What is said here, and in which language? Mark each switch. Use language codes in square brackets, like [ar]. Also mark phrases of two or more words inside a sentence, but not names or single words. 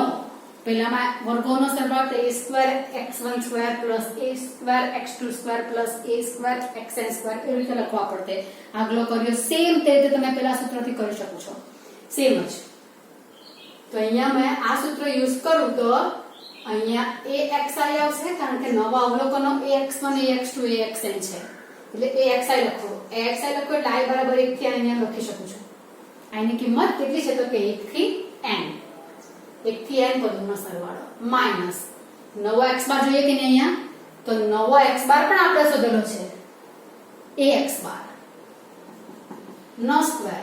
[gu] પહેલામાં વર્ગોનો સરવાળો [en] a square x1 square plus a square x2 square plus a square xn square [gu] એવી રીતે લખવા પડતે. આગલો કર્યો સેમ તે રીતે તમે પેલા સૂત્રથી કરી શકો છો સેમ જ. તો અહીંયા મેં આ સૂત્ર યુઝ કરું તો અહીંયા axi આવશે કારણ કે નવા અવલોકનો ax1 ax2 axn છે એટલે axi લખો. axi લખો એટલે i બરાબર 1 થી અહીંયા લખી શકું છું. i ની કિંમત કેટલી છે તો કે 1 થી n. 1 થી n પદોનો સરવાળો માઈનસ નવો x બાર જોઈએ કે નહીં અહીંયા તો નવો x બાર પણ આપણે શોધેલો છે ax બાર નો સ્ક્વેર.